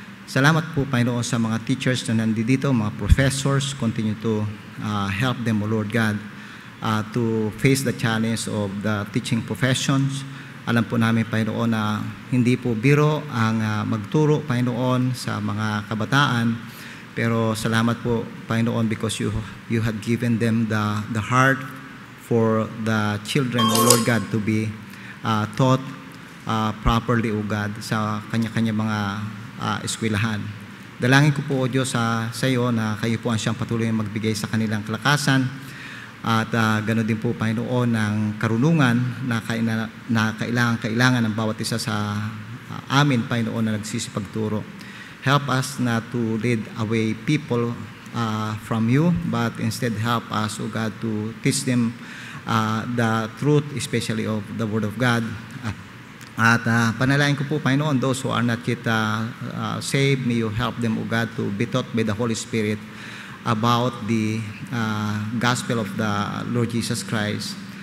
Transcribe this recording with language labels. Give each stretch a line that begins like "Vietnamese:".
Filipino: Salamat po, Panginoon, sa mga teachers na nandito, mga professors.
English: Continue to help them, O Lord God, to face the challenge of the teaching professions.
Filipino: Alam po namin, Panginoon, na hindi po biro ang magturo, Panginoon, sa mga kabataan. Pero salamat po, Panginoon,
English: because you had given them the heart for the children, O Lord God, to be taught properly, O God,
Filipino: sa kanya-kanya mga eskwelahan. Dalangin ko po, O Diyos, sa iyo na kayo po ang siyang patuloy na magbigay sa kanilang kalakasan. At gano'n din po, Panginoon, ng karunungan na kailangan ng bawat isa sa amin, Panginoon, na nagsisipagturo.
English: Help us not to lead away people from you, but instead help us, O God, to teach them the truth, especially of the Word of God.
Filipino: At panalangin ko po,
English: Panginoon, those who are not yet saved, may you help them, O God, to be taught by the Holy Spirit about the gospel of the Lord Jesus Christ.